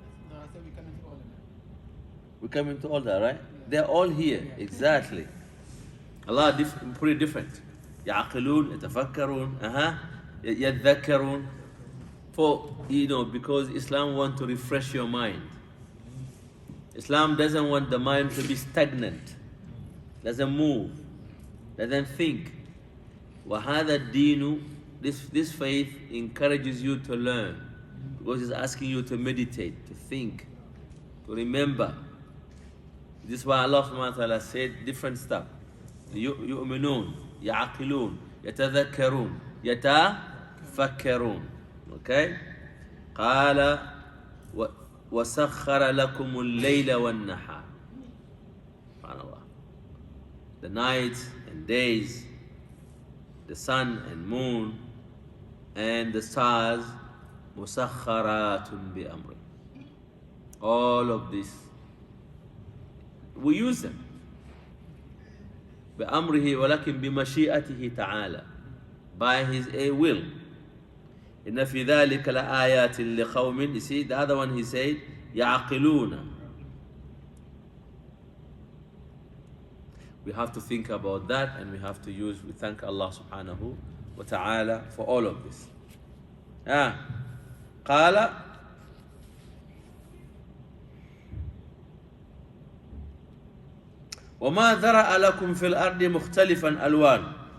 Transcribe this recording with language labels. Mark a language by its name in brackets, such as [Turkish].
[English] No, I said we come into all of that. We come into all that, right? They're all here, exactly. Allah pretty different. [Arabic] يعقلون, يتفكرون, يتذكرون. [English] For, because Islam wants to refresh your mind. Islam doesn't want the mind to be stagnant. Doesn't move. Doesn't think. وهذا الدين, this faith encourages you to learn. Because it's asking you to meditate, to think, to remember. This is why Allah subhanahu wa ta'ala said different stuff. [Arabic] يؤمنون, يعقلون, يتذكرون, يتفكرون. [English] Okay? [Arabic] قال وسخر لكم الليل والنهار. SubhanAllah. [English] The nights and days, the sun and moon, and the stars, مسخرات بأمره. All of this, we use them. [Arabic] بأمره ولكن بمشيئته تعالى, by his will. إن في ذلك لآيات لقوم. [English] You see, the other one he said يعقلون. We have to think about that, and we have to we thank Allah subhanahu wa ta'ala for all of this. [Arabic] قال وما ذرأ لكم في الأرض مختلفا ألوان.